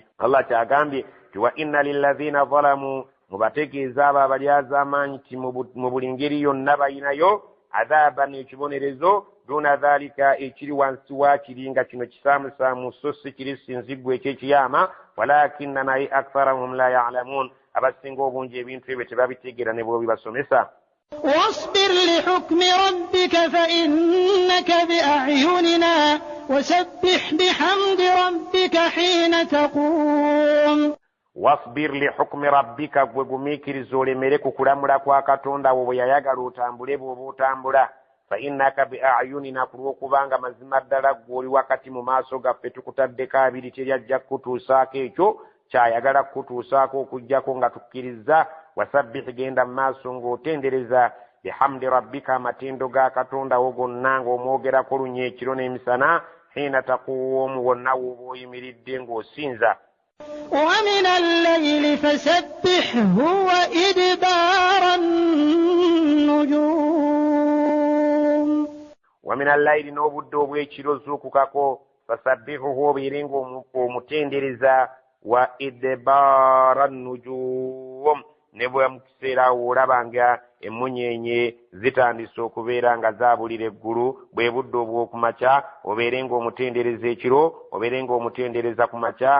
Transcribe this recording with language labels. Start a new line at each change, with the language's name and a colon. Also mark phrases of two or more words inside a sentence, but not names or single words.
Ganda: Allah kyagambye ti
Arabic: وإن للذين ظلموا,
Ganda: mubategeeza abo abalyaza amaanyi ti mu buli ngeri yonna bayinayo adhaaban ekibonerezo
Arabic: دون ذلك
Ganda: ekiri wansi waakiri nga kino kisaamusaamu so si kiri sinziggu eky'ekiyama. walakinna naye
Arabic: أكثرهم لا يعلمون,
Ganda: abasinga obungi ebintu ebyo tebabitegeera ne bw'obibasomesa.
Arabic: واصبر لحكم ربك فإنك بأعيننا وسبح بحمد ربك حين تقوم. واصبر لحكم ربك,
Ganda: gwe gumiikiriza olemere ku kulamula kwa katonda wo bwe yayagala otambule bw'oba otambula.
Arabic: فإنك بأعيننا,
Ganda: ku lw'okubanga mazima ddala gwe oli wakati mu maaso gaffe tukutaddeko abiri teryajja kukutuusaako ekyo kyayagala kukutuusaako okuggyako nga tukkiriza. wasabbih, genda mu maaso ng'otendereza
Arabic: بحمد ربك,
Ganda: amatendo ga katonda wo gonna ng'omwogerako lunye ekiro n'emisana.
Arabic: حين تقوم,
Ganda: wonna w'oba oyimiridde ng'osinza.
Arabic: ومن الليل فسبحه وإدبار النجوم. ومن الليل,
Ganda: n'obudde obw'ekiro zuukukako, fasabbihuhu, obeere ng'omutendereza,
Arabic: وإدبار النجوم,
Ganda: ne bwe mu kiseera awo olaba nga emmunyeenye zitandise okubeera nga zaabulira eggulu. bwe budde obw'okumakya obeere ng'omutendereza ekiro, obeere ng'omutendereza ku makya.